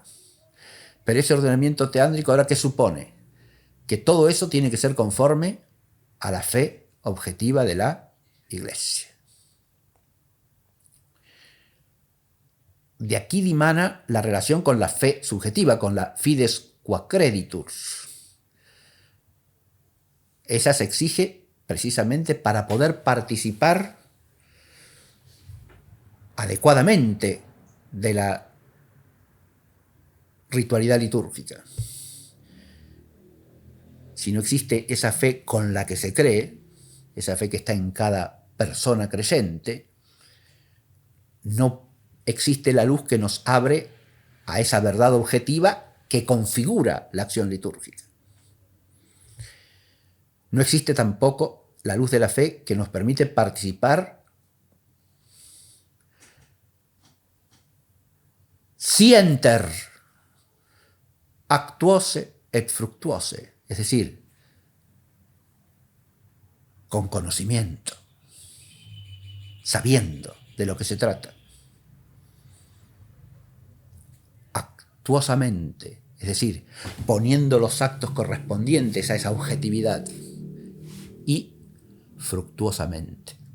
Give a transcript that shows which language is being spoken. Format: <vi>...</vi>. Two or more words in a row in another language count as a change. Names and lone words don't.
<es>Pero ese ordenamiento teándrico, ¿ahora qué supone? Que todo eso tiene que ser conforme a la fe objetiva de la Iglesia. De aquí dimana la relación con la fe subjetiva, con la</es> <la>fides quae creditur.</la> <es>Esa se exige precisamente para poder participar adecuadamente de la ritualidad litúrgica. Si no existe esa fe con la que se cree, esa fe que está en cada persona creyente, no existe la luz que nos abre a esa verdad objetiva que configura la acción litúrgica. No existe tampoco la luz de la fe que nos permite participar</es> <la>sienter actuose et fructuose,</la> <es>es decir, con conocimiento, sabiendo de lo que se trata, actuosamente, es decir, poniendo los actos correspondientes a esa objetividad, y fructuosamente.</es>